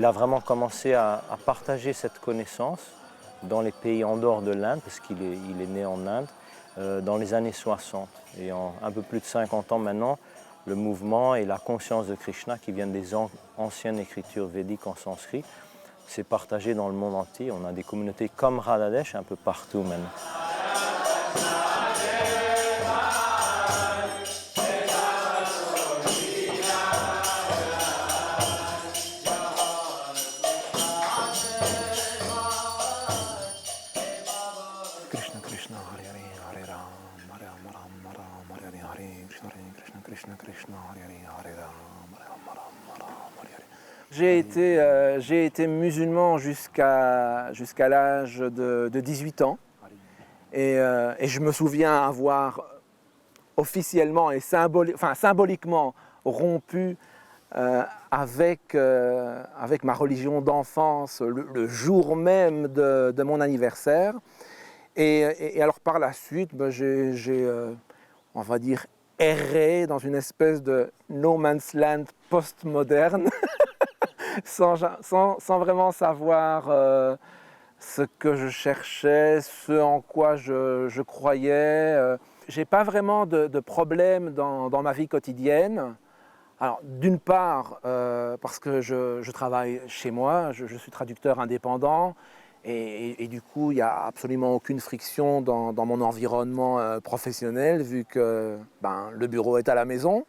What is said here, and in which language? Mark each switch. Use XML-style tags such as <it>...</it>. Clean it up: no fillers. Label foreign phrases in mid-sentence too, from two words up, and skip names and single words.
<fr>Il a vraiment commencé à partager cette connaissance dans les pays en dehors de l'Inde, parce qu'il est né en Inde, dans les années 60. Et en un peu plus de 50 ans maintenant, le mouvement et la conscience de Krishna, qui viennent des anciennes écritures védiques en sanskrit, s'est partagé dans le monde entier. On a des communautés comme Radhadesh un peu partout maintenant.</fr> <sa>Krishna Krishna Hare Hare Hare Ram Hare Ram Ram Ram Hare Hare Hare Krishna Krishna Krishna Krishna Hare Hare Hare Ram Hare Ram Ram Ram Hare Hare.</sa> <fr>J'ai été musulman jusqu'à l'âge de 18 ans et je me souviens avoir officiellement et symboliquement rompu avec ma religion d'enfance le jour même de mon anniversaire. Et alors par la suite, j'ai on va dire, erré dans une espèce de</fr> <en>no man's land</en> <fr>postmoderne, sans vraiment savoir ce que je cherchais, ce en quoi je croyais. J'ai pas vraiment de problème dans ma vie quotidienne. Alors, d'une part, parce que je travaille chez moi, je suis traducteur indépendant, et du coup, il n'y a absolument aucune friction dans mon environnement professionnel, vu que le bureau est à la maison.</fr>